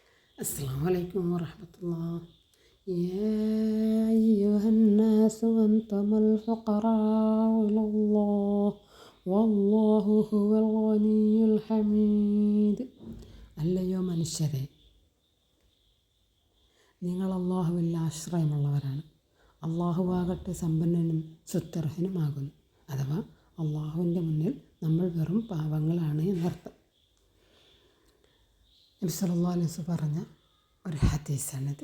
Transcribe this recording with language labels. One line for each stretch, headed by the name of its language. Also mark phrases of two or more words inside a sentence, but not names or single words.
Arabic: السلام عليكم ورحمة الله. يا أيها الناس أنتم الفقراء إلى الله والله هو الغني الحميد.
Malayalam: അല്ലയോ മനുഷ്യരെ, നിങ്ങൾ അള്ളാഹുവിൽ ആശ്രയമുള്ളവരാണ്. അള്ളാഹുവാകട്ടെ സമ്പന്നനും സുത്തർഹനുമാകുന്നു. അഥവാ അള്ളാഹുവിൻ്റെ മുന്നിൽ നമ്മൾ വെറും പാവങ്ങളാണ് എന്നർത്ഥം. നബി
Arabic: صلى الله عليه وسلم
Malayalam: പറഞ്ഞ ഒരു ഹദീസാണിത്.